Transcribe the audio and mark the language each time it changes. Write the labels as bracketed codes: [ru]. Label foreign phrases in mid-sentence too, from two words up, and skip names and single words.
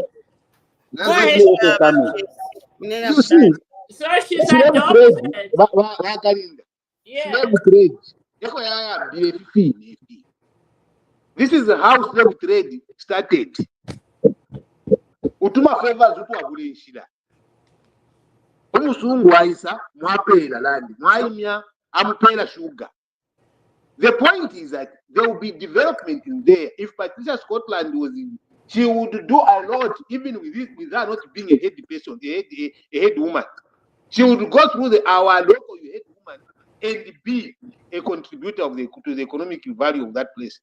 [en] Let me also come in. You see, so she's adopted. [bem] Wakalinda. [en] Yeah. This is how slave trade started. [bem] Utuma favors utwagule nshida. Umusungu waisa mwapela land, mwaimya amupela sugar. [en] The point is that there will be development in there. If Patricia Scotland was in, she would do a lot, even with her not being a head person, a head woman. She would go through our local head woman and be a contributor to the economic value of that place.